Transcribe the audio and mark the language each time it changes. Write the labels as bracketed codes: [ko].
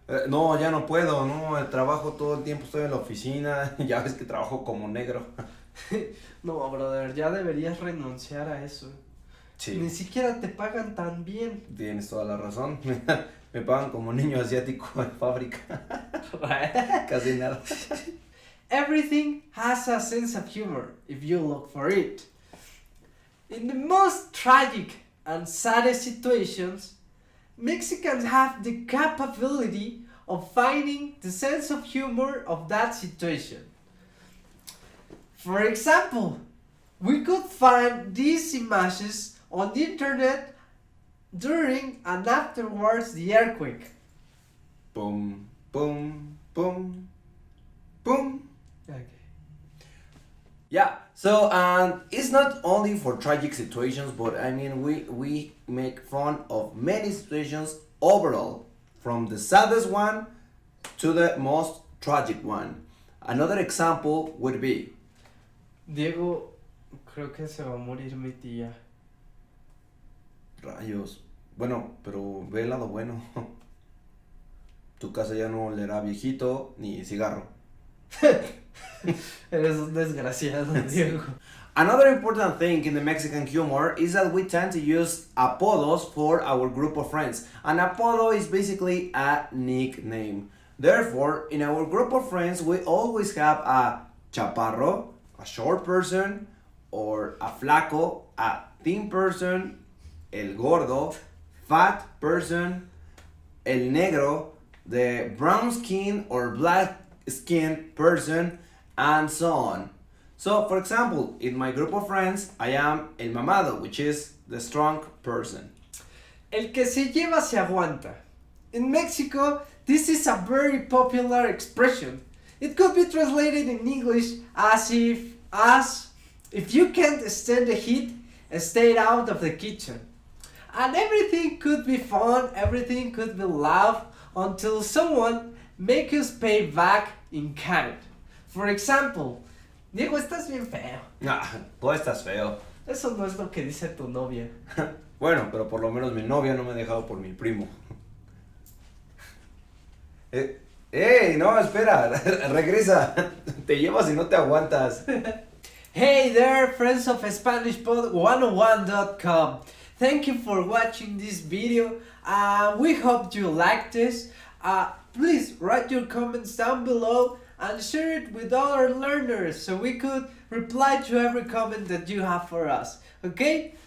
[es] No, ya no puedo, no, trabajo todo el tiempo, estoy en la oficina, ya ves que trabajo como negro. No, brother, ya deberías renunciar a eso. Sí. Ni siquiera te pagan tan bien. Tienes toda la razón, me pagan como niño asiático en fábrica. Casi nada. [en] Everything has a sense of humor if you look for it. In the most tragic and saddest situations, Mexicans have the capability of finding the sense of humor of that situation. For example, we could find these images on the internet during and afterwards the earthquake. Boom, boom, boom, boom. Okay. Yeah, so it's not only for tragic situations, but I mean we make fun of many situations overall, from the saddest one to the most tragic one. Another example would be, [es] Diego, creo que se va a morir mi tía. rayos, bueno, pero ve el lado bueno. Tu casa ya no olerá viejito ni cigarro. Eres un desgraciado, Diego. [en] Another important thing in the Mexican humor is that we tend to use apodos for our group of friends. An apodo is basically a nickname. Therefore, in our group of friends, we always have a chaparro, a short person, or a flaco, a thin person, el gordo, fat person, el negro, the brown skin or black skin person, and so on. So, for example, in my group of friends, I am el mamado, which is the strong person. [es] El que se lleva se aguanta. [en] In Mexico, this is a very popular expression. It could be translated in English as if you can't stand the heat, stay out of the kitchen. And everything could be fun, everything could be laugh until someone makes us pay back in kind. For example, [es] Diego, estás bien feo. Tú estás feo. Eso no es lo que dice tu novia. Bueno, pero por lo menos mi novia no me ha dejado por mi primo. ¡Ey! No, espera, regresa. Te llevas y no te aguantas. [en] Hey there, friends of SpanishPod101.com. Thank you for watching this video. We hope you liked this. Please write your comments down below and share it with other learners so we could reply to every comment that you have for us. Okay?